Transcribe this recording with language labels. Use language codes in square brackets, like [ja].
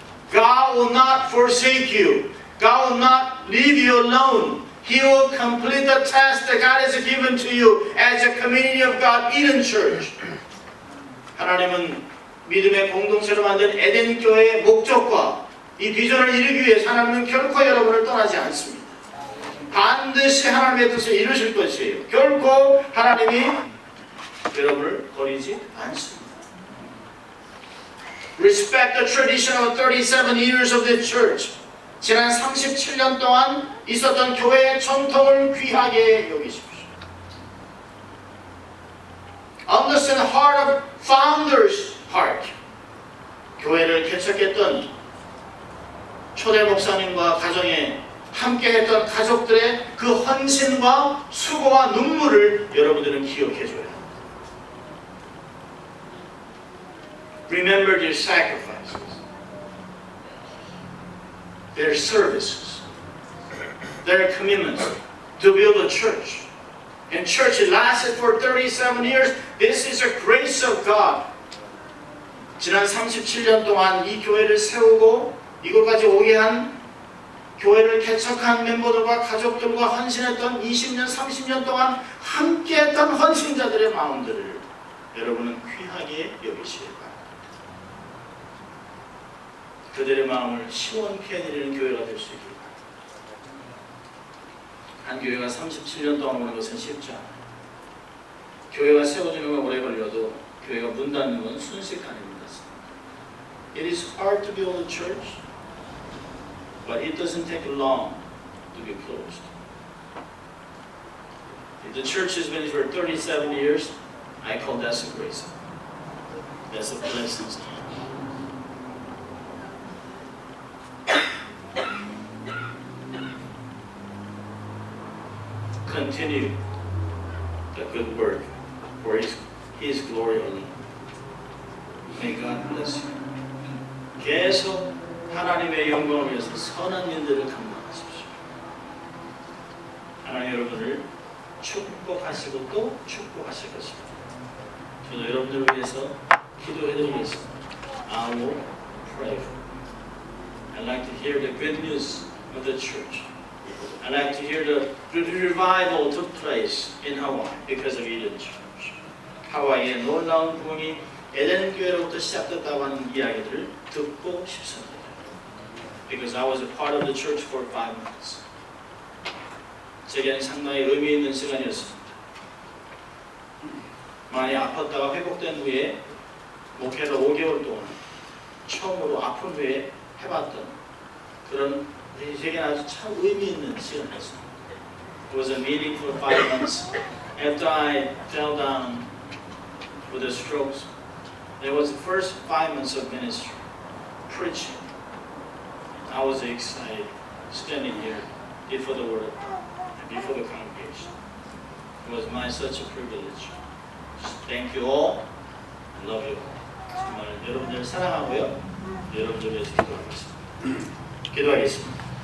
[en] God will not forsake you. God will not leave you alone. He will complete the task that God has given to you as a community of God, Eden Church. [ko] 하나님은 믿음의 공동체로 만든 에덴 교회의 목적과 이 비전을 이루기 위해서 하나님은 결코 여러분을 떠나지 않습니다. 반드시 하나님의 뜻을 이루실 것이에요. 결코 하나님이 여러분을 버리지 않습니다. [en] Respect the tradition of 37 years of the church. [ko] 지난 37년 동안 있었던 교회의 전통을 귀하게 여기십시오. [en] Understand the heart of founders' heart. [ko] 교회를 개척했던 초대 목사님과 가정에 함께했던 가족들의 그 헌신과 수고와 눈물을 여러분들은 기억해줘야 합니다. [en] Remember their sacrifices. their services, their commitment to build a church. And church lasted for 37 years. This is a grace of God. [ko] 지난 37년 동안 이 교회를 세우고 이곳까지 오게 한 교회를 개척한 멤버들과 가족들과 헌신했던 20년, 30년 동안 함께했던 헌신자들의 마음들을 여러분은 귀하게 여기시길 바랍니다. 그들의 마음을 시원케 해드리는 교회가 될 수 있길 바랍니다. 한 교회가 37년 동안 오는 것은 쉽지 않아요. 교회가 세워지는 건 오래 걸려도 교회가 문 닫는 건 순식간에 문 닫습니다. [en] It is hard to build a church, but it doesn't take long to be closed. If the church has been for 37 years, I call that a grace. That's a blessing. Continue the good work for His glory alone. May God bless you. [ko] 계속 하나님의 영광을 위해서 선한 일들을 감당하십시오. 하나님 여러분을 축복하시고 또 축복하실 것입니다. 저도 여러분들을 위해서 기도해드리겠습니다. [en] I will pray for you. I'd like to hear the good news of the church. I'd like to hear the revival took place in Hawaii because of Eden Church. [ko] 하와이의 놀라운 부흥이 에덴 교회로부터 시작됐다고 하는 이야기들을 듣고 싶습니다. [en] Because I was a part of the church for 5 months. [ko] 제게는 상당히 의미 있는 시간이었습니다. 많이 아팠다가 회복된 후에 목회를 5개월 동안 처음으로 아픈 후에 해봤던 그런 제게는 아주 참 의미 있는 시간이었습니다. [en] It was a meeting for 5 months. After I fell down with the strokes, it was the first 5 months of ministry, preaching. I was excited standing here before the Word of God and before the congregation. It was such a privilege. Thank you all. I love you all. [ko] 정말 여러분들 사랑하고요. 여러분들 위해서 기도하겠습니다. 기도하겠습니다.